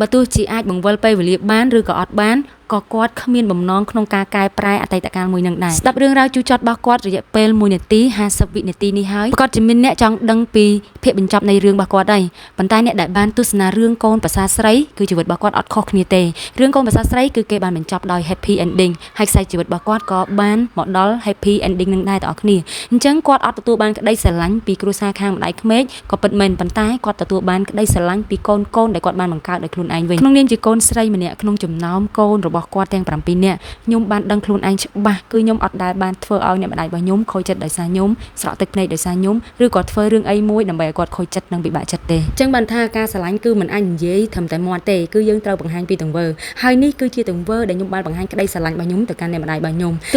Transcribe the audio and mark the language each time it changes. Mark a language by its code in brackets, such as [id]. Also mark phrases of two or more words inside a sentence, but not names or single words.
[km] ទោះជាអាចបង្វិលពេលវេលាបានឬក៏អត់បានក៏គាត់គ្មានបំណងក្នុងការកែប្រែអតីតកាលមួយនឹងដែរស្ដាប់រឿងរ៉ាវជូរចត់របស់ គាត់រយៈពេល1នាទី50វិនាទីនេះហើយគាត់ជាមានអ្នកចង់ដឹងពីភាពបញ្ចប់នៃរឿងរបស់គាត់ដែរប៉ុន្តែអ្នកដែលបានទស្សនារឿងកូនភាសាស្រីគឺជីវិតរបស់គាត់អត់ខុសគ្នាទេរឿងកូនភាសាស្រីគឺគេបានបញ្ចប់ដោយ [en] happy ending [km] ហើយខ្សែជីវិតរបស់គាត់ក៏បានមកដល់ [en] happy ending [km] នឹងដែរបងប្អូនអញ្ចឹងគាត់អត់ទទួលបានក្តីស្រឡាញ់ពីគ្រួសារខាងម្ដាយក្មេកក៏ពិតមែនប៉ុន្តែគាត់ទទួលបានក្តីស្រឡាញ់ពីកូនដែលគាត់បានបង្កើតដោយខ្លួន ឯងវិញក្នុងនាមជាកូនស្រីម្នាក់ក្នុងចំណោមកូនរបស់គាត់ទាំង7នាក់ខ្ញុំបានដឹងខ្លួនឯងច្បាស់គឺខ្ញុំអត់ដែលបានធ្វើឲ្យអ្នកម្ដាយរបស់ខ្ញុំខូចចិត្តដោយសារខ្ញុំស្រក់ទឹកភ្នែកដោយសារខ្ញុំឬក៏ធ្វើរឿងអីមួយដើម្បីឲ្យគាត់ខូចចិត្តនិងពិបាកចិត្តទេអញ្ចឹងបានថាការស្រឡាញ់គឺមិនអាចនិយាយត្រឹមតែមាត់ទេគឺយើងត្រូវបង្ហាញពីទង្វើហើយនេះគឺជាទង្វើដែលខ្ញុំបានបង្ហាញក្តីស្រឡាញ់របស់ខ្ញុំទៅកាន់អ្នកម្ដាយរបស់ខ្ញុំទោះ